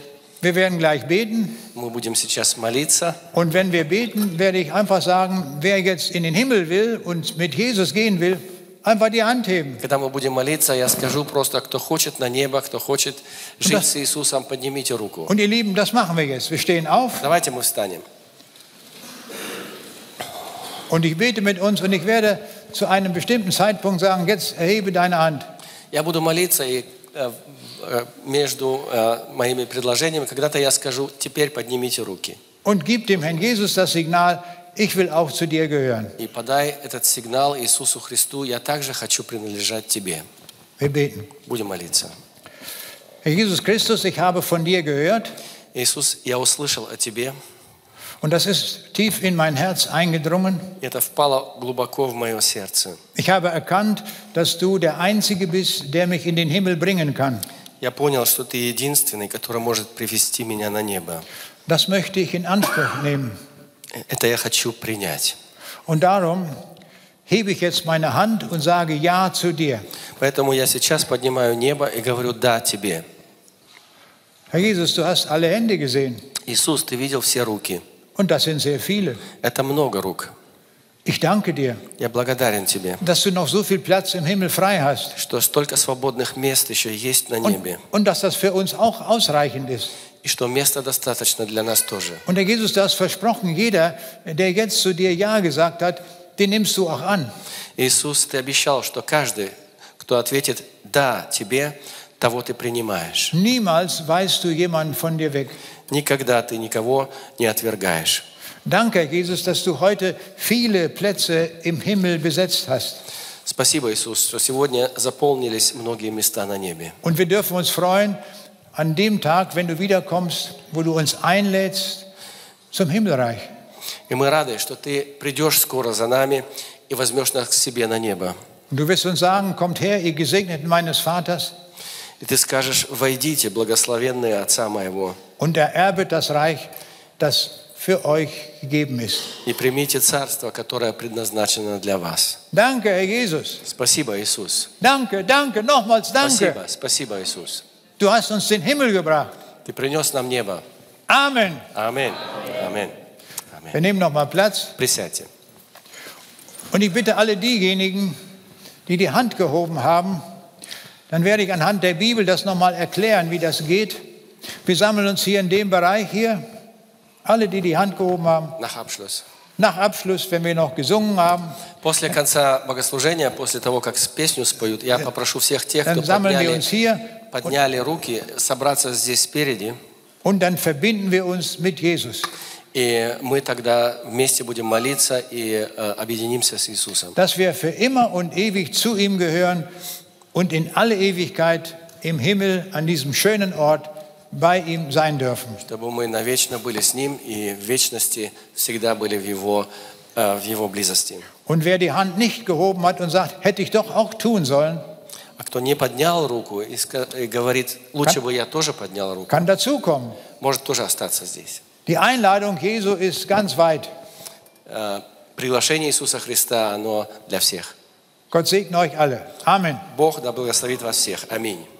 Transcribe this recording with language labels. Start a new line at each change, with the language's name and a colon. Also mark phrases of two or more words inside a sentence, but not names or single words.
German: Wir werden gleich beten.
Russian: мы будем сейчас молиться.
German: Und wenn wir beten, werde ich einfach sagen, wer jetzt in den Himmel will und mit Jesus gehen will, einfach die Hand heben.
Russian: Когда мы будем молиться, я скажу просто, кто хочет на небо, кто хочет жить с Иисусом, поднимите руку.
German: Und ihr Lieben, das machen wir jetzt. Wir stehen auf
Russian: Давайте мы встанем.
German: und ich bete mit uns und ich werde zu einem bestimmten Zeitpunkt sagen, jetzt erhebe deine Hand.
Russian: Я буду молиться, и между моими предложениями, когда-то я скажу, теперь поднимите руки.
German: Und gib dem Herrn Jesus das Signal, ich will auch zu dir gehören.
Russian: И подай этот сигнал Иисусу Христу, я также хочу принадлежать тебе.
German: Wir beten.
Russian: Будем молиться.
German: Herr Jesus Christus, ich habe von dir gehört
Russian: Иисус, я услышал о тебе,
German: und das ist tief in mein Herz eingedrungen.
Russian: это впало глубоко в мое сердце.
German: Ich habe erkannt, dass du der Einzige bist, der mich in den Himmel bringen kann.
Russian: Я понял, что ты единственный, который может привести меня на небо.
German: Das möchte ich in Anspruch nehmen.
Russian: Это я хочу принять.
German: Und darum hebe ich jetzt meine Hand und sage Ja zu dir.
Russian: Поэтому я сейчас поднимаю небо и говорю «да» тебе.
German: Herr Jesus, du hast alle Hände gesehen
Russian: Иисус, ты видел все руки.
German: und das sind sehr viele.
Russian: Это много рук.
German: Ich danke dir,
Russian: Я благодарен тебе,
German: dass du noch so viel Platz im Himmel frei hast
Russian: что столько свободных мест еще есть на небе.
German: und dass das für uns auch ausreichend ist.
Russian: И что места достаточно для нас тоже.
German: Und Herr Jesus, du hast versprochen, jeder, der jetzt zu dir Ja gesagt hat, den nimmst du auch an.
Russian: Иисус, ты обещал, что каждый, кто ответит «да» тебе, того ты принимаешь.
German: Niemals weist du jemanden von dir weg.
Russian: Никогда ты никого не отвергаешь.
German: Danke, Herr Jesus, dass du heute viele Plätze im Himmel besetzt hast.
Russian: Спасибо, Иисус, что сегодня заполнились многие места на небе.
German: Und wir dürfen uns freuen an dem Tag, wenn du wiederkommst, wo du uns einlädst zum Himmelreich.
Russian: И мы рады, что ты придешь скоро за нами и возьмешь нас к себе на небо.
German: Und du wirst uns sagen, kommt her, ihr Gesegneten meines Vaters,
Russian: И ты скажешь, войдите, благословенные Отца моего,
German: und ererbet das Reich, das für euch gegeben ist.
Russian: и примите царство, которое предназначено для вас.
German: Danke, Herr Jesus.
Russian: Спасибо, Иисус.
German: Danke, danke, nochmals danke.
Russian: Спасибо, спасибо, Иисус.
German: Du hast uns den Himmel gebracht.
Russian: Ты принес нам небо.
German: Amen.
Russian: Аминь. Аминь.
German: Wir
Russian: Аминь.
German: nehmen nochmal Platz.
Russian: Присядьте.
German: Und ich bitte alle diejenigen, die die Hand gehoben haben, dann werde ich anhand der Bibel das nochmal erklären, wie das geht. Wir sammeln uns hier in dem Bereich hier. Alle, die die Hand gehoben haben. Nach Abschluss. Nach Abschluss, wenn wir noch gesungen haben,
Russian: После конца богослужения, после того, как песню споют, я попрошу всех тех, кто
German: dann sammeln wir uns hier
Russian: подняли руки, собраться здесь спереди.
German: und dann verbinden wir uns mit Jesus.
Russian: И мы тогда вместе будем молиться и объединимся с Иисусом.
German: Dass wir für immer und ewig zu ihm gehören und in alle Ewigkeit im Himmel an diesem schönen Ort bei ihm sein dürfen.
Russian: Чтобы мы навечно были с Ним и в вечности всегда были в Его близости.
German: Und wer die Hand nicht gehoben hat und sagt, hätte ich doch auch tun sollen,
Russian: А кто не поднял руку и говорит, лучше бы я тоже поднял руку,
German: kann dazukommen.
Russian: может тоже остаться здесь.
German: Die Einladung Jesu ist ganz weit.
Russian: Приглашение Иисуса Христа, оно для всех.
German: Gott segne euch alle. Amen.
Russian: Бог да благословит вас всех. Аминь.